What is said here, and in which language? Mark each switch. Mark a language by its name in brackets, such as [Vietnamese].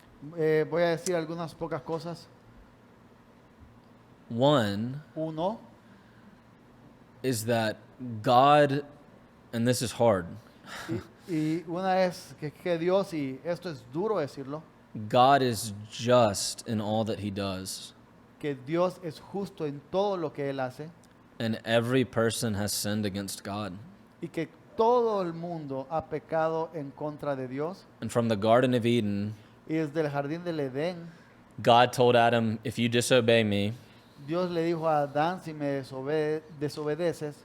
[Spanish] Voy a decir algunas pocas cosas. [English] One [Spanish] Uno, [English] is that God, and this is hard, [Spanish] y una es que Dios, y esto es duro decirlo, [English] God is just in all that He does. [Spanish] que Dios es justo en todo lo que Él hace [English] And every person has sinned against God. [Spanish] y que todo el mundo ha pecado en contra de Dios. [English] And from the Garden of Eden, [Spanish] Y desde el jardín del Edén, [English] God told Adam, if you disobey me, [Spanish] Dios le dijo a Adán, si me desobedeces,